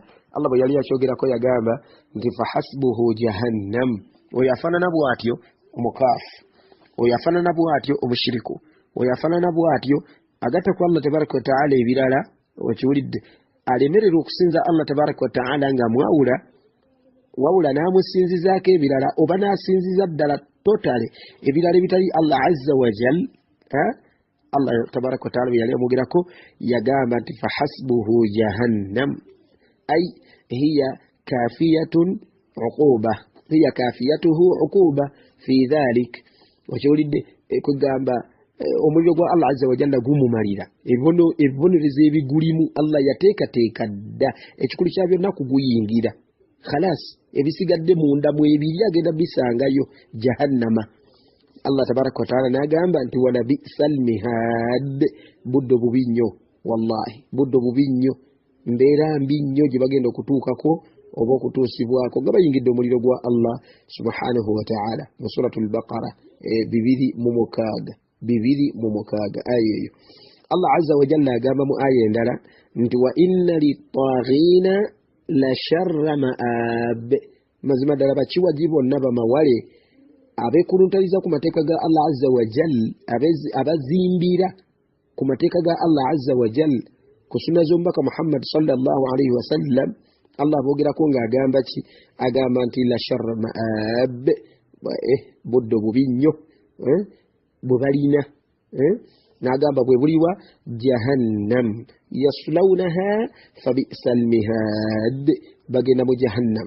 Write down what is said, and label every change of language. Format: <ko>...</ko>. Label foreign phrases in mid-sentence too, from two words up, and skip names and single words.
<lg>Allah bwe yali akyogerako yagamba nti</lg> <ar>فحسبه جهنم,</ar> <lg>oyo afaanana bw'atyo omukaafu, oyo afaanana bw'atyo omushiriku, oyo afaanana bw'atyo agatta ku Allah</lg> <ar>تبارك وتعالى</ar> <lg>ebirala, okiwulidde, alemererwa okusinza Allah</lg> <ar>تبارك وتعالى</ar> <lg>nga mwawula, wawula n'amusinzizaako ebirala oba n'asinziza ddala totale ebirala ebitali Allah</lg> <ar>عز وجل.</ar> <lg>Allah</lg> <ar>تبارك وتعالى</ar> <lg>bwe yali amugerako yagamba nti</lg> <ar>فحسبه جهنم أي هي كافيته عقوبة في ذلك,</ar> <lg>okiwulidde, kwegamba omuliro gwa Allah</lg> <ar>عز وجل</ar> <lg>gumumalira ebibonerezo ebigulimu Allah yateekateeka dda, ekikulu kya byonna kuguyingira, khalas ebisigadde munda mwebiri agenda bisangayo jahannama. Allah</lg> <ar>تبارك وتعالى</ar> <lg>n'agamba nti</lg> <ar>ولبئس المهاد,</ar> <lg>budde bubi nnyo, wallahi budde bubi nnyo, mbeera mbi nnyo gye bagenda okutuukako oba okutuusibwako nga bayingidde omuliro gwa Allah</lg> <ar>سبحانه وتعالى</ar> <lg>mu suratul Baqara 2:6 aya eyo. Allah</lg> <ar>عز وجل</ar> <lg>agamba mu aya endala nti</lg> <ar>وإن للطاغين لشر مآب,</ar> <lg>mazima ddala bakiwagi bonna bamawale abeekuluntaliza ku mateeka ga Allah</lg> <ar>عز وجل,</ar> <lg>abazimbira ku mateeka ga Allah</lg> <ar>عز وجل,</ar> <lg>ku sunna z'omubaka Muhammad</lg> <ar>صلى الله عليه وسلم.</ar> <lg>Allah boogerako ng'agamba ki? Agamba nti</lg> <ar>لشر مآب,</ar> <lg>budde bubi nnyo bwe balina, n'agamba bwe buliwa</lg> <ar>جهنم يصلونها فبئس المهاد,</ar> <lg>bagenda mu jahannama.</lg>